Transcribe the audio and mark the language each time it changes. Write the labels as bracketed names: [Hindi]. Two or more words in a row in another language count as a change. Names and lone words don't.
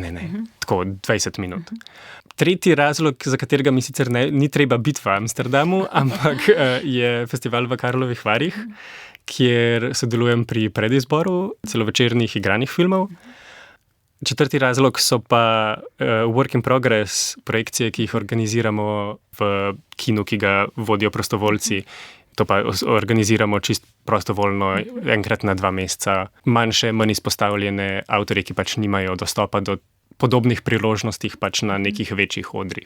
[Slovenian] Ne. Tako 20 minut. Tretji razlog, za katerega mi sicer ni treba biti v Amsterdamu, ampak je festival v Karlovih Varih, kjer sodelujem pri predizboru celovečernih igranih filmov. Četrti razlog so pa [English] work in progress [Slovenian] projekcije, ki jih organiziramo v kinu, ki ga vodijo prostovoljci. To pa organiziramo čist prostovoljno enkrat na 2 meseca. Manjše, manj izpostavljene avtorje, ki pač nimajo dostopa do podobnih priložnostih pač na nekih večjih odrih.